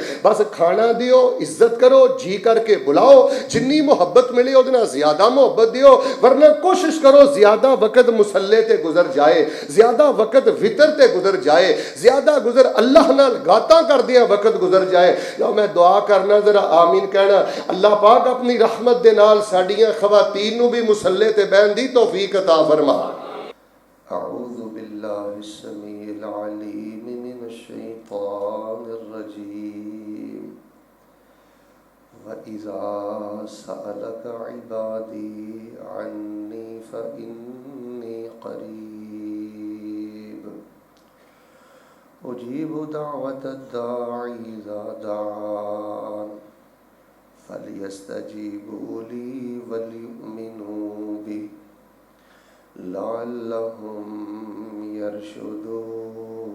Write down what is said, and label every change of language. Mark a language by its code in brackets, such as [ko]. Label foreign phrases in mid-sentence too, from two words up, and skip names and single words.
[pa] بس کھانا دیو، عزت کرو، جی کر کے بلاؤ، جنی محبت ملے اوہدے نال زیادہ محبت دیو، ورنہ کوشش کرو زیادہ وقت مصلے تے گزر جائے، زیادہ وقت وتر تے گزر جائے، زیادہ گزر اللہ نال گاتا کردیاں وقت گزر جائے. لو میں دعا کرنا، ذرا آمین کہنا۔ اللہ پاک اپنی رحمت دے نال ساڈیاں خواتین نوں بھی مصلے تے بیٹھن دی توفیق عطا فرما. [ar] أعوذ بالله السميع العليم من الشيطان الرجيم. وإذا سألك عبادي عني فإني قريب أجيب دعوة الداع إذا دعان فليستجيبوا لي وليؤمنوا بي لعلهم يرشدون.